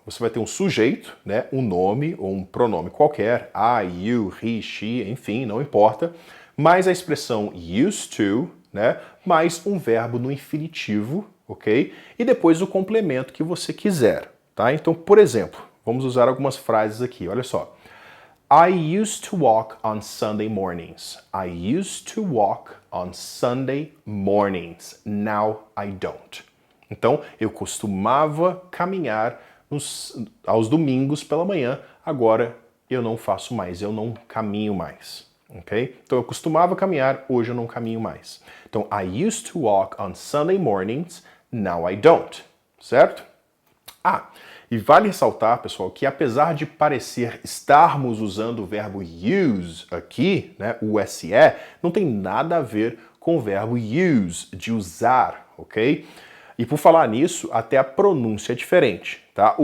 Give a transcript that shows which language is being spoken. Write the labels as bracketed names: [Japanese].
[Portuguese] Você vai ter um sujeito, né, um nome ou um pronome qualquer, I, you, he, she, enfim, não importa, mais a expressão used to, né, mais um verbo no infinitivo, ok? E depois o complemento que você quiser, tá? Então, por exemplo, vamos usar algumas frases aqui, olha só. [English] I used to walk on Sunday mornings. I used to walk on Sunday mornings. Now I don't. [Portuguese] Então, eu costumava caminhar aos domingos pela manhã, agora eu não faço mais, eu não caminho mais. Ok? Então, eu costumava caminhar, hoje eu não caminho mais. [English] Então, I used to walk on Sunday mornings, now I don't. [Portuguese] Certo? E vale ressaltar, pessoal, que apesar de parecer estarmos usando o verbo use aqui, né, use, não tem nada a ver com o verbo use, de usar, ok? E por falar nisso, até a pronúncia é diferente, tá?